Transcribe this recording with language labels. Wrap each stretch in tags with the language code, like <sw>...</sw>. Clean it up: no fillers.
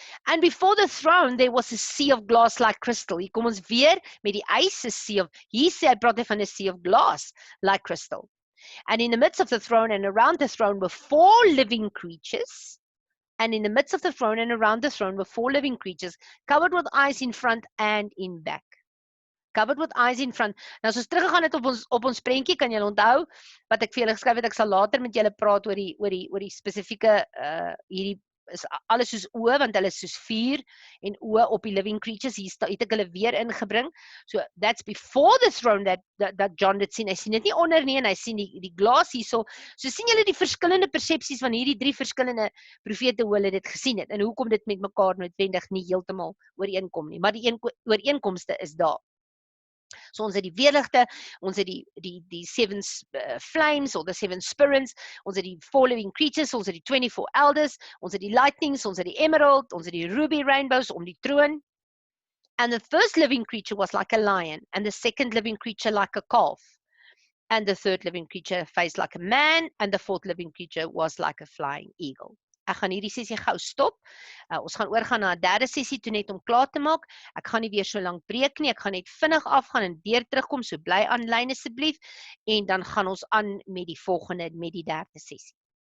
<en>And before the throne there was a sea of glass like crystal.</en> <af>Hier kom ons weer met die ys,</af> <en>sea of,</en> <af>hier sê hy praat van 'n</af> <en>sea of glass like crystal. And in the midst of the throne and around the throne were 4 living creatures. And in the midst of the throne and around the throne were 4 living creatures, covered with eyes in front and in back. Covered with eyes in front.</en> <af>Nou, as ons teruggegaan het op ons prentjie, kan julle onthou, wat ek vir julle geskryf het, ek sal later met julle praat oor die spesifieke, hierdie is alles soos oë, want hulle is soos vuur, en oë op die living creatures, hier het ek hulle weer ingebring.</af> <en>So, that's before the throne that John</en> <af>dit sien. Hy sien dit nie onder nie, en hy sien die glas hierso. So sien julle die verskillende persepsies van hierdie 3 verskillende profete, hoe hulle dit gesien het, en hoekom dit met mekaar noodwendig nie heeltemal ooreenkom nie, maar die ooreenkomste is daar. So ons het die weerligte, ons het die</af> <en>7 flames, or the 7 spirits,</en> <af>ons het die 4 living creatures, ons het die 24 elders, ons het die lightnings, ons het die emerald, ons het die ruby rainbows om die troon.</af> <en>And the first living creature was like a lion, and the second living creature like a calf, and the third living creature faced like a man, and the fourth living creature was like a flying eagle.</en> <af>Ek gaan hierdie sessie gou stop. Ons gaan oorgaan na 'n derde sessie toe net om klaar te maak. Ek gaan nie weer so lank breek nie. Ek gaan net vinnig afgaan en weer terugkom, so bly aanlyn asseblief. En dan gaan ons aan met die volgende, met die derde sessie.</af>